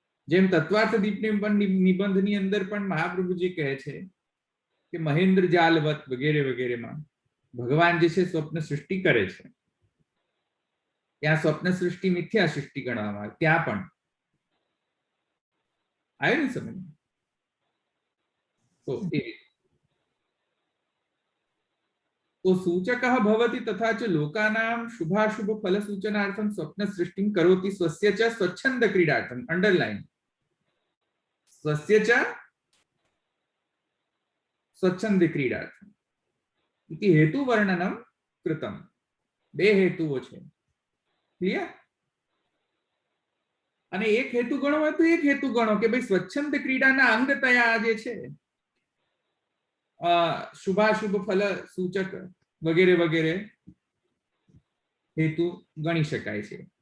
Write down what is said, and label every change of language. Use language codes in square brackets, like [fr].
[gu] જેમ તત્વાર્થ નિબંધની અંદર પણ મહાપ્રભુજી કહે છે કે મહેન્દ્ર જાલવત વગેરે વગેરેમાં ભગવાન જે છે સ્વપ્ન સૃષ્ટિ કરે છે, ત્યાં સ્વપ્ન સૃષ્ટિ મિથ્યા સૃષ્ટિ ગણવામાં આવે, ત્યાં પણ આવ્યું ને સમજ? તો એ [sa] तो सूचकः भवति तथा च लोकानां शुभाशुभ फल सूचनार्थं स्वप्न सृष्टिं करोति स्वस्य च स्वच्छंद क्रीडार्थं, अंडरलाइन, स्वस्य च स्वच्छंद क्रीडार्थं इति हेतु वर्णनम कृतम। [gu] बे हेतुओ छे, क्लियर? અને એક હેતુ ગણો હોય તો એક હેતુ ગણો કે ભાઈ સ્વચ્છંદ ક્રીડાના અંગતયા જે છે શુભાશુભ ફલ સૂચક વગેરે વગેરે હેતુ ગણી શકાય છે।